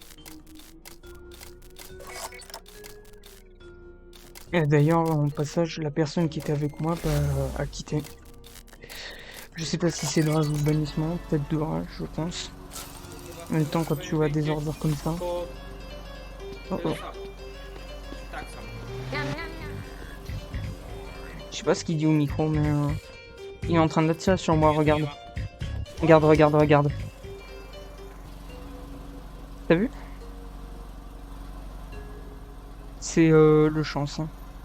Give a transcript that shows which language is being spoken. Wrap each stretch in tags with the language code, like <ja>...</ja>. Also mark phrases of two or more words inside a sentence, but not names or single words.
<fr>Et d'ailleurs, en passage, la personne qui était avec moi a quitté. Je sais pas si c'est de rage ou de bannissement, peut-être de rage, je pense. En même temps, quand tu vois des ordres comme ça.</fr> <pl>To Oh tyle oh. samo. Tak samo.</pl> <fr>Je sais pas ce qu'il dit au micro, mais il est en train d'attirer sur moi, regarde.</fr> <pl>Miła.</pl> <fr>Regarde, regarde, regarde. T'as vu? C'est le chance. Hein.</fr>